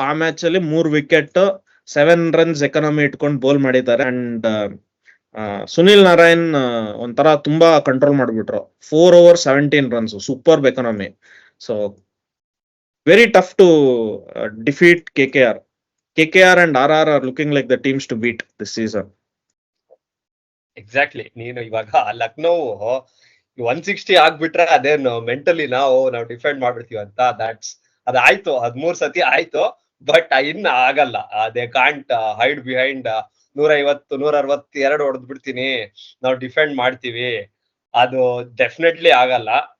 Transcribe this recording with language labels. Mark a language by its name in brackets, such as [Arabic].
[Kannada] ಆ ಮ್ಯಾಚ್ ಅಲ್ಲಿ 3 wicket 7 runs economy ಇಟ್ಕೊಂಡು ಬೋಲ್ ಮಾಡಿದ್ದಾರೆ. ಅಂಡ್ ಸುನಿಲ್ ನಾರಾಯಣ್ ಒಂಥರ ತುಂಬಾ ಕಂಟ್ರೋಲ್ ಮಾಡ್ಬಿಟ್ರು. [English] 4 overs 17 runs, super economy. So very tough to defeat KKR. KKR and RR are looking like the teams to beat this season. Exactly. [Kannada] ನೀನು ಇವಾಗ ಲಕ್ನೋ 160 ಆಗ್ಬಿಟ್ರೆ ಅದೇನು ಮೆಂಟಲಿ ನಾವು ಡಿಫೆಂಡ್ ಮಾಡ್ಬಿಡ್ತೀವಿ ಅಂತ, ಅದಾಯ್ತು, 13 ಸತಿ ಆಯ್ತು. ಬಟ್ ಇನ್ನ ಆಗಲ್ಲ. [English] they can't hide behind 150, [Kannada] 162 ಹೊಡೆದ್ ಬಿಡ್ತೀನಿ, ನಾವು ಡಿಫೆಂಡ್ ಮಾಡ್ತೀವಿ, ಅದು ಡೆಫಿನೆಟ್ಲಿ ಆಗಲ್ಲ.